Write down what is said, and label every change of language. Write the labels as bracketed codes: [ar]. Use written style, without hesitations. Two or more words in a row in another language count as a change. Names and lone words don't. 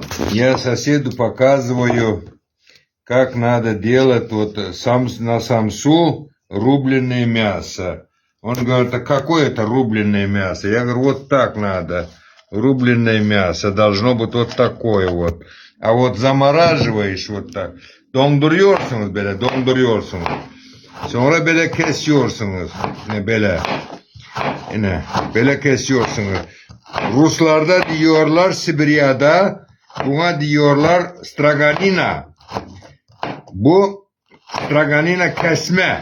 [ru] Я соседу показываю, как надо делать вот на самсу рубленное мясо. Он говорит, а какое это рубленное мясо? Я говорю, вот так надо. Рубленное мясо должно быть вот такое вот. А вот замораживаешь вот так. [tr] Donduruyorsunuz böyle, donduruyorsunuz. Sonra böyle kesiyorsunuz. Böyle. Yine böyle kesiyorsunuz. Ruslarda diyorlar Sibirya'da, buna diyorlar straganina. Bu straganina kesme.